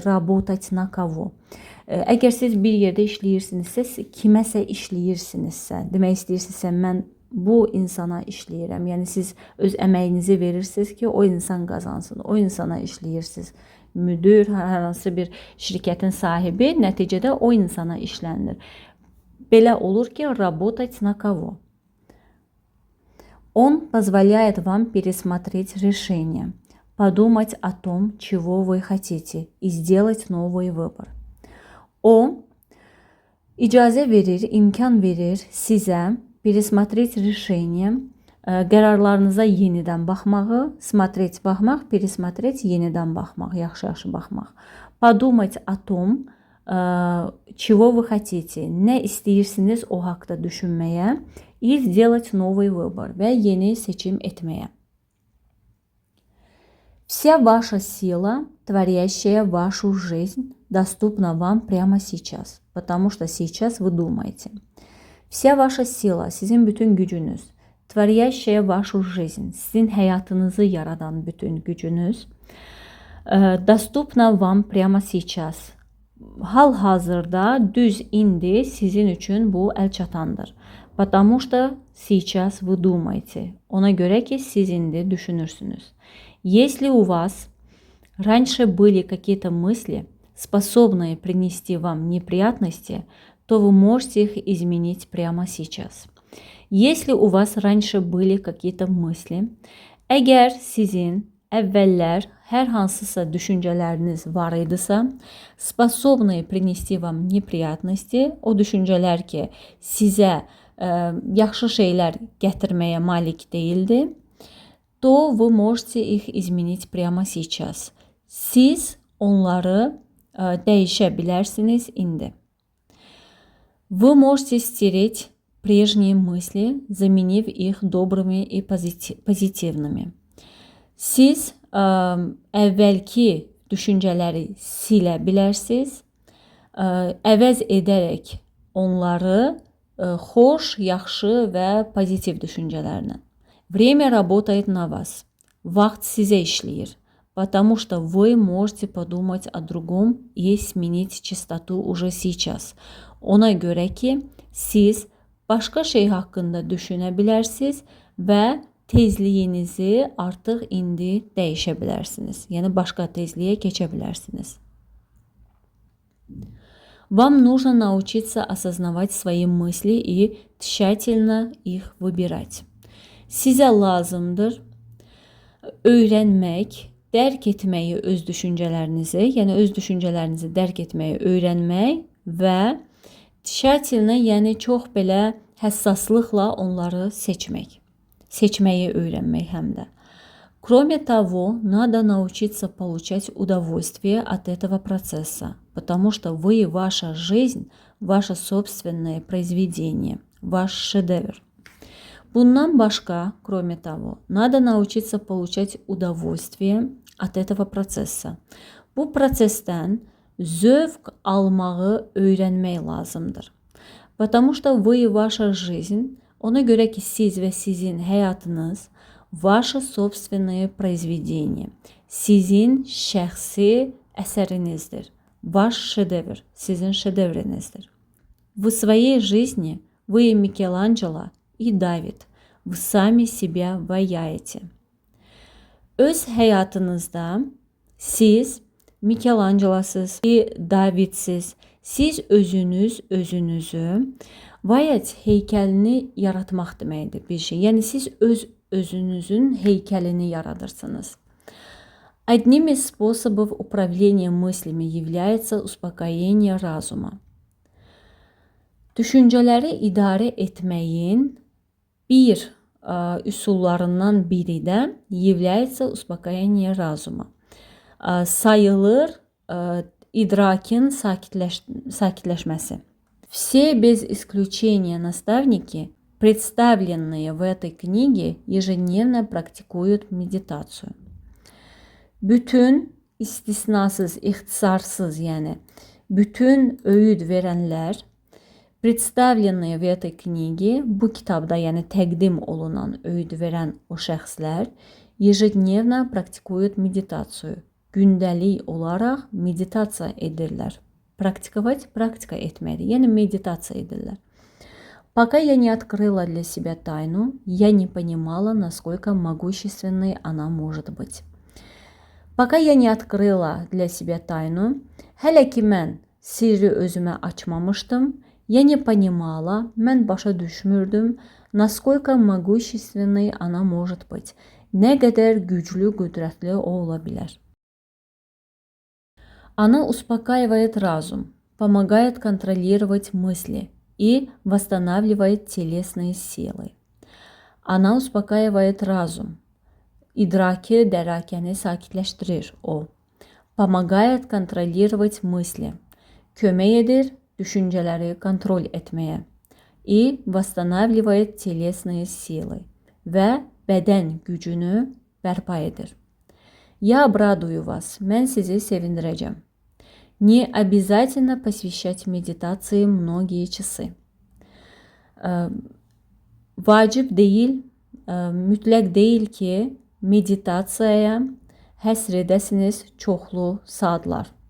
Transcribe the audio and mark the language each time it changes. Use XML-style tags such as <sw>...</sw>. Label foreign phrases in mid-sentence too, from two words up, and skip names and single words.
<ru>Работать на кого?</ru> <az>Əgər siz bir yerdə işləyirsinizsə, kiməsə işləyirsinizsə, demək istəyirsinizsə, mən bu insana işləyirəm. Yəni siz öz əməyinizi verirsiniz ki, o insan qazansın. O insana işləyirsiniz. Müdür, hər hansı bir şirkətin sahibi nəticədə o insana işlənir. Belə olur ki,</az> <ru>работать на кого? Он позволяет вам пересмотреть решение, подумать о том, чего вы хотите, и сделать новый выбор.</ru> <az>O icazə verir, imkan verir sizə</az> <ru>пересмотреть решение,</ru> <az>qərarlarınıza yenidən baxmağı, смотреть baxmaq, пересмотреть yenidən baxmaq, yaxşı-yaxşı baxmaq.</az> <ru>Подумать о том, чего вы хотите,</ru> <az>nə istəyirsiniz o haqda düşünməyə,</az> <ru>и сделать новый выбор</ru> <az>və yeni seçim etməyə.</az> <ru>Вся ваша сила, творящая вашу жизнь, доступна вам прямо сейчас, потому что сейчас вы думаете. Вся ваша sila,</ru> <az>sizin bütün gücünüz,</az> <ru>tворящая вашу жизнь,</ru> <az>sizin həyatınızı yaradan bütün gücünüz,</az> <ru>доступна вам прямо сейчас.</ru> <az>Hal-hazırda, düz indi sizin üçün bu əlçatandır.</az> <ru>Потому что сейчас вы думаете.</ru> <az>Ona göre ki siz indi düşünürsünüz.</az> <ru>Если у вас раньше были какие-то мысли, способные принести вам неприятности, то вы можете их изменить прямо сейчас. Если у вас раньше были какие-то мысли,</ru> <az>əgər sizin əvvəllər hər hansısa düşüncələriniz var idisə,</az> <ru>способные принести вам неприятности,</ru> <az>o düşüncələr ki, sizə yaxşı şeylər gətirməyə malik deyildi,</az> <ru>то вы можете их изменить прямо сейчас.</ru> <az>Siz onları dəyişə bilərsiniz indi.</az> <ru>Вы можете стереть прежние мысли, заменив их добрыми и позитивными.</ru> <az>Siz əvvəlki düşüncələri silə bilərsiniz, əvəz edərək onları xoş, yaxşı və pozitiv düşüncələrlə.</az> <ru>Время работает на вас.</ru> <az>Vaxt sizə işləyir.</az> <ru>Потому что вы можете подумать о другом и сменить частоту уже сейчас.</ru> <az>Ona görə ki, siz başqa şey haqqında düşünə bilərsiniz və tezliyinizi artıq indi dəyişə bilərsiniz. Yəni başqa tezliyə keçə bilərsiniz.</az> <ru>Вам нужно научиться осознавать свои мысли и тщательно их выбирать.</ru> <az>Sizə lazımdır öyrənmək, dərk etməyi öz düşüncələrinizi, yəni öz düşüncələrinizi dərk etməyi öyrənmək və tщательно, yəni çox belə həssaslıqla onları seçməyi öyrənmək həm də.</az> <ru>Кроме того, надо научиться получать удовольствие от этого процесса, потому что вы, ваша жизнь, ваше собственное произведение, ваш шедевр.</ru> <az>Bundan başqa,</az> <ru>кроме того, надо научиться получать удовольствие от этого процесса.</ru> <az>Bu prosesdən zövq almağı öyrənmək lazımdır.</az> <ru>Потому что вы, ваша жизнь,</ru> <az>ona görə ki siz və sizin həyatınız</az> <ru>ваше собственное произведение,</ru> <az>sizin şəxsi əsərinizdir.</az> <ru>Ваш шедевр,</ru> <az>sizin şedevrinizdir.</az> <ru>В своей жизни вы Микеланджело и Давид. Вы сами себя ваяете.</ru> <az>Öz həyatınızda siz Mikelangelo'suz, Davidsiz, siz özünüzü vayet heykəlini yaratmaq deməkdir bir şey. Yəni siz özünüzün heykəlini yaradırsınız.</az> <ru>Одним из способов управления мыслями является успокоение разума.</ru> <az>Düşüncələri idarə etməyin bir üsullarından biri də</az> <ru>является успокоение разума.</ru> <az>Sayılır idrakin sakitləşməsi.</az> <ru>Все без исключения наставники, представленные в этой книге, ежедневно практикуют медитацию.</ru> <az>Bütün istisnasız, ixtisarsız, yəni bütün öğüd verənlər,</az> <ru>представленные в этой книге,</ru> <az>bu kitabda, yəni təqdim olunan öğüd verən o şəxslər,</az> <ru>ежедневно практикуют медитацию.</ru> <az>Gündəlik olaraq meditasiya edirlər. Praktika etməkdir, yəni meditasiya edirlər.</az> <ru>Пока я не открыла для себя тайну, я не понимала, насколько могущественной она может быть. Пока я не открыла для себя тайну,</ru> <az>hələ ki mən sirri özümə açmamışdım,</az> <ru>я не понимала,</ru> <az>mən başa düşmürdüm,</az> <ru>насколько могущественной она может быть.</ru> <az>Nə qədər güclü, qüdrətli o ola bilər.</az> <ru>Она успокаивает разум, помогает контролировать мысли и восстанавливает телесные силы. Она успокаивает разум.</ru> <az>İdraki, dərakəni sakitləşdirir o.</az> <ru>Помогает контролировать мысли.</ru> <az>Kömək edir düşüncələri kontrol etməyə.</az> <ru>И восстанавливает телесные силы.</ru> <az>Və bədən gücünü bərpa edir.</az> <ru>Я обрадую вас.</ru> <az>Mən sizi sevindirəcəm.</az> <ru>Не обязательно посвящать медитации многие часы.</ru> <az>Vacib deyil, mütləq deyil ki, meditasiyaya həsr edəsiniz çoxlu saatlar.</az>